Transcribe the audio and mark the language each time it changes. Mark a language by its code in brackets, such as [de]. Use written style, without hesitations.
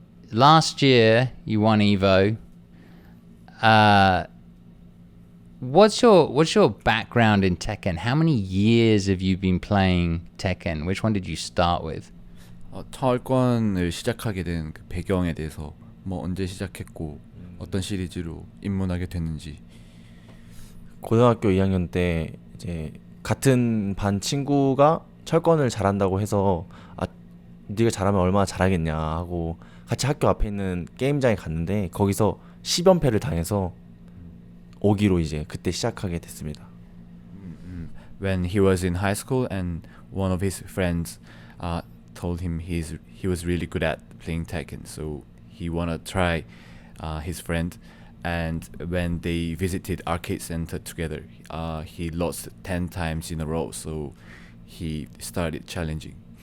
[en] Last year you won Evo. What's your background in Tekken? How many years have you been playing Tekken? Which one did you start with? [ko] 타월권을 시작하게 된 그 배경에 대해서 언제 시작했고 어떤 시리즈로 입문하게 됐는지. 고등학교 2학년 때 이제 같은 반 친구가 철권을 잘한다고 해서 네가 잘하면 얼마나 잘하겠냐 하고 같이 학교 앞에 있는 게임장에 갔는데 거기서 10연패를 당해서 오기로 이제 그때 시작하게 됐습니다. [en] When he was in high school and one of his friends told him he was really good at playing Tekken, so he wanna try his friend. And when they visited arcade center together, he lost 10 times in a row, so he started challenging.